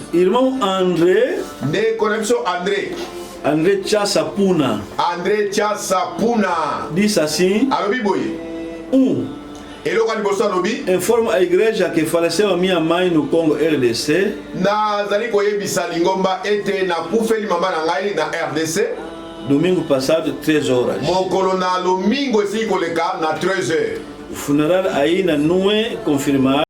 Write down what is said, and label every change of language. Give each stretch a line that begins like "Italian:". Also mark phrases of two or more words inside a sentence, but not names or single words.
Portuguese: Irmão André.
Lingala: Nde kona biso André. André Tchassapuna. André Tchassapuna.
Portuguese: Disse assim.
Lingala: Alobi boye. Eloko liboso alobi.
Portuguese: Informa a igreja que faleceu a minha mãe no Congo RDC.
Lingala: Nazali koyebisa lingomba ete na kufeli mama na ngai na RDC.
Portuguese: Domingo passado, 13 horas.
Lingala: Mokolo na domingo esi koleka na 13h.
Portuguese: O funeral ainda não é confirmado.